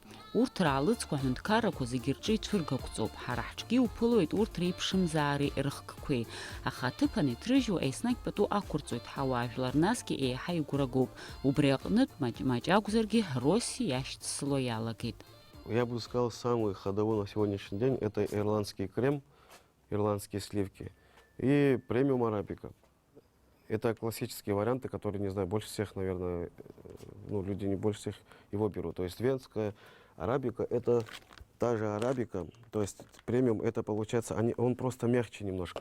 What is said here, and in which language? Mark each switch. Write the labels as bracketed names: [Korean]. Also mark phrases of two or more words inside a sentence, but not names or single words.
[Abkhazian] Урҭ раалыҵқәа аҳәынҭқаррақәа зегьы рҿы ицәыргақәҵоуп. Ҳара ҳҿгьы уԥылоит урҭ реиԥшымзаареи рыхкқәеи. Аха аҭыԥан иҭрыжьуа еснагь пату ақәырҵоит ҳауаажәлар, насгьы еиҳа игәрагоуп. Убри аҟнытә маҷ акәзаргьы Росси иашьцыло иалагеит. [Russian] Я бы сказал, самый ходовой на сегодняшний день это ирландский крем, ирландские сливки и премиум арабика. Это классические варианты, которые, не знаю, больше всех, наверное, люди не больше всех его берут. То есть венская арабика — это та же арабика, то есть премиум — это получается, он просто мягче немножко.